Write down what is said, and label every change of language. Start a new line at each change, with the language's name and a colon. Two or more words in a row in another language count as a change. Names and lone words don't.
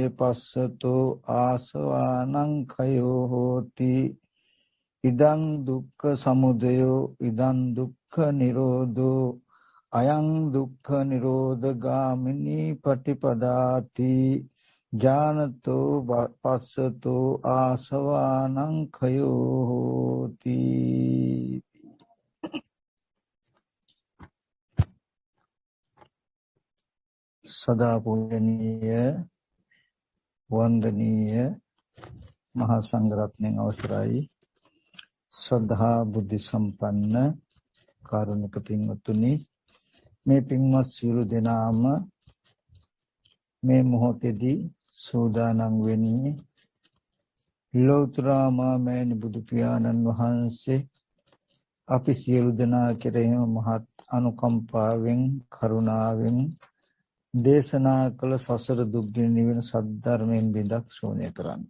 Pali: පස්සතෝ ආසවානං khයෝ හෝති ඉදං දුක්ඛ සමුදයෝ ඉදං දුක්ඛ නිරෝධෝ අයං දුක්ඛ නිරෝධගාමිනී පටිපදාති ඥානතෝ පස්සතෝ ආසවානං khයෝ හෝති
Sinhala: සදා පූජනීය වන්දනීය මහා සංඝරත්නයන් අවසරයි ශ්‍රද්ධා බුද්ධ සම්පන්න කාරුණික පින්වත්නි මේ පින්වත් සියලු දෙනාම මේ මොහොතේදී සූදානම් වෙන්නේ ලෞතර මාමෑණි බුදු පියාණන් වහන්සේ අපි සියලු දෙනා කෙරෙහිම මහත් අනුකම්පාවෙන් කරුණාවෙන් දේශනා කළ සසර දුක්ගිනි නිවන සද්ධර්මයෙන් බිඳක් ශෝණය කරන්ට.